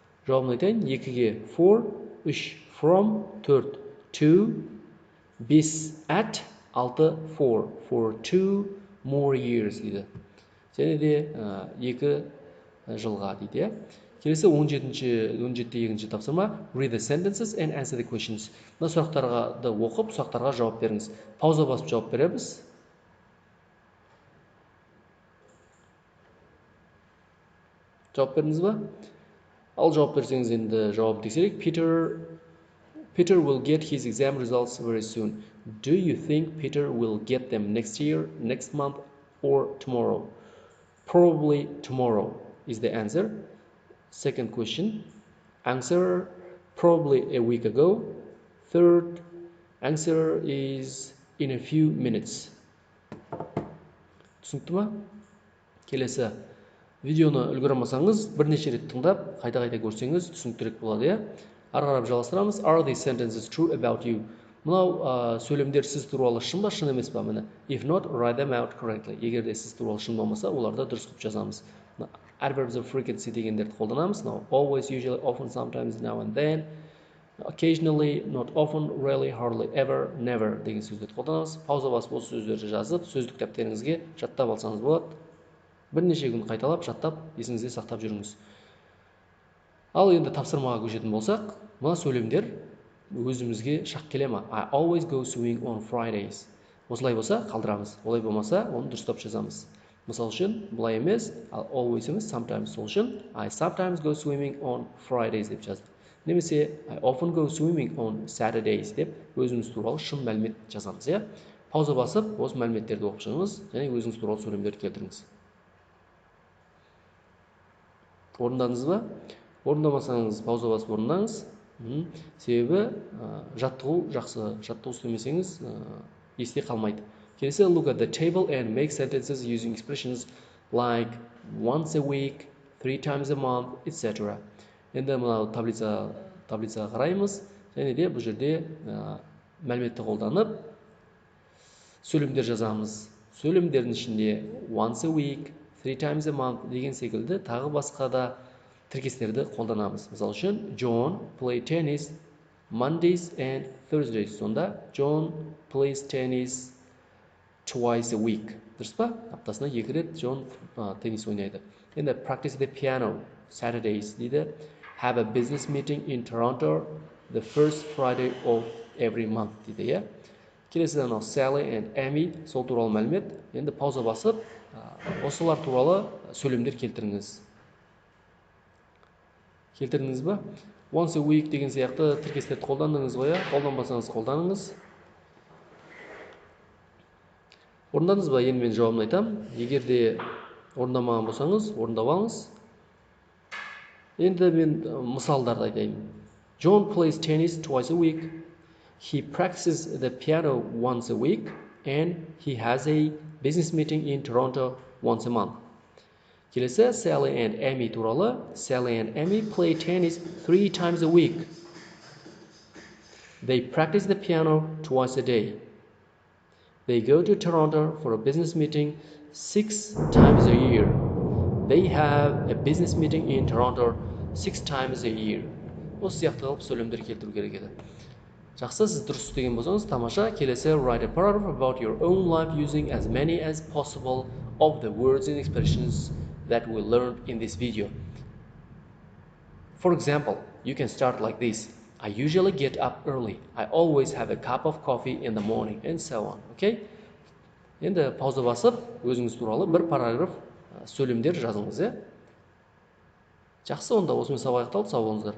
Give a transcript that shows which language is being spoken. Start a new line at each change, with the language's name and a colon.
Kazakh: Жауабын айтайын.
English: 2-ге for, 3 from, 4 to, 5 at, 6 for 2 more years
Kazakh: дейді. Және де 2 жылға дейді. Келесі 17-2 тапсырма.
English: Read the sentences and answer the questions.
Kazakh: Мына сұрақтарға оқып, сұрақтарға жауап беріңіз. Пауза басып жауап береміз. Жауап бердіңіз ба? Ал жауап берсеңіз енді жауап тексерейік.
English: Peter will get his exam results very soon. Do you think Peter will get them next year, next month, or tomorrow? Probably tomorrow is the answer. Second question, answer probably a week ago. Third, answer is in a few minutes.
Kazakh: Түсінікті ма? Келесі видеоны үлгеремасаңыз, бірнеше рет тыңдап, қайта-қайта көрсеңіз түсініктірек болады, иә? Ары қарап жалғастырамыз.
English: Are these sentences true about you?
Kazakh: Мынау сөйлемдер сіз туралы шын ба, шын емес па? Міне.
English: If not, write them out correctly.
Kazakh: Егер де сіз туралы шын болмаса, оларды дұрыс қылып жазамыз.
English: Adverbs of frequency
Kazakh: дегендерді қолданамыз.
English: Now, always, usually, often, sometimes, now and then, occasionally, not often, rarely, hardly, ever, never
Kazakh: деген сөздерді қолданамыз. Пауза басып осы сөздерді жазып, сөздік кітаптеріңізге жаттап алсаңыз болады. Бірнеше күн қайталап, жаттап, есіңізде сақтап жүріңіз. Ал енді тапсырмаға көшетін болсақ, мына сөйлемдер өзімізге шақ келе ма?
English: I always go swimming on Fridays.
Kazakh: Осылай болса, қалдырамыз. Олай болмаса, оны дұрыстап жазамыз. Мысал үшін, бұлай емес, always емес, sometimes сол үшін,
English: I sometimes go swimming on Fridays
Kazakh: деп жаздық. Немесе,
English: I often go swimming on Saturdays
Kazakh: деп өзіміз туралы шын мәлімет жазамыз, иә? Пауза басып, осы мәліметтерді оқып шығыңыз, және өзіңіз туралы сөйлемдерді келтіріңіз. Орындадыңыз ба? Орындамасаңыз, пауза басып орындаңыз. Себебі жаттығу жақсы, жаттығу істемесеңіз есте қалмайды. Келесі,
English: look at the table and make sentences using expressions like once a week, 3 times a month, etc.
Kazakh: Енді мынау таблицаға қараймыз, және де бұл жерде мәліметті қолданып сөйлемдер жазамыз. Сөйлемдердің ішінде
English: once a week, 3 times a month
Kazakh: деген секілді тағы басқа да тіркестерді қолданамыз.
English: Мысал үшін, John play tennis Mondays and Thursdays.
Kazakh: Сонда
English: John plays tennis twice a week.
Kazakh: Дұрыс па? Аптасына 2 рет John теннис ойнайды. Енді
English: practice the piano Saturdays
Kazakh: дейді.
English: Have a business meeting in Toronto the first Friday of every month
Kazakh: дейді, иә? Келесіден Sally and Amy сол туралы мәлімет. Енді пауза басып, осылар туралы сөйлемдер келтіріңіз. Келтірдіңіз ба?
English: Once a week
Kazakh: деген сияқты тіркестерді қолдандыңыз ғой, қолданбасаңыз қолданыңыз. Орындадыңыз ба? Енді мен жауабын айтам. Егер де орындамаған болсаңыз, орындап алыңыз. Енді мен мысалдарды айтайын.
English: John plays tennis twice a week. He practices the piano once a week and he has a business meeting in Toronto once a month.
Kazakh: Келесі,
English: Sally and Amy
Kazakh: туралы.
English: Sally and Amy play tennis 3 times a week. They practice the piano twice a day. They go to Toronto for a business meeting 6 times a year. They have a business meeting in Toronto 6 times a year.
Kazakh: Осы сияқты қылып сөйлемдер келтіру керек еді. Жақсы, сіз дұрыс істеген болсаңыз, тамаша.
English: Келесі, write a paragraph about your own life using as many as possible of the words and expressions that we learned in this video. For example, you can start like this. I usually get up early. I always have a cup of coffee in the morning, and so on. Okay?
Kazakh: Енді пауза басып, өзіңіз туралы бір параграф сөйлемдер жазыңыз, е? Жақсы, онда осымен сабақ аяқталды. Сау болыңыздар.